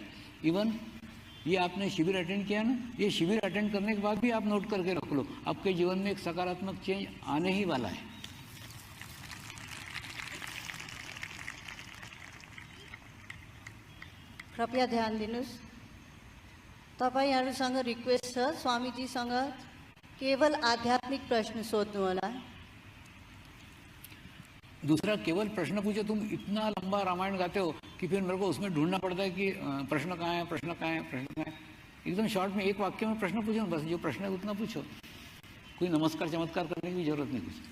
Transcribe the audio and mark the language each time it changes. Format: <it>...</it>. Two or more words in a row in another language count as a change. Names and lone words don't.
<hi>इवन ये आपने शिविर अटेंड किया ना, ये शिविर अटेंड करने के बाद भी आप नोट करके रख लो, आपके जीवन में एक सकारात्मक चेंज आने ही वाला है।</hi> <ne>कृपया ध्यान दिनुहोस्, तपाईहरुसँग रिक्वेस्ट छ, स्वामीजीसँग केवल आध्यात्मिक प्रश्न सोध्नु होला।</ne> <hi>दूसरा, केवल प्रश्न पूछो। तुम इतना लंबा रामायण गाते हो कि फिर मेरे को उसमें ढूंढना पड़ता है कि प्रश्न कहाँ है, प्रश्न कहाँ है, प्रश्न कहाँ है। एकदम शॉर्ट में एक वाक्य में प्रश्न पूछो, बस जो प्रश्न है उतना पूछो। कोई नमस्कार चमत्कार करने की जरूरत नहीं कुछ।</hi>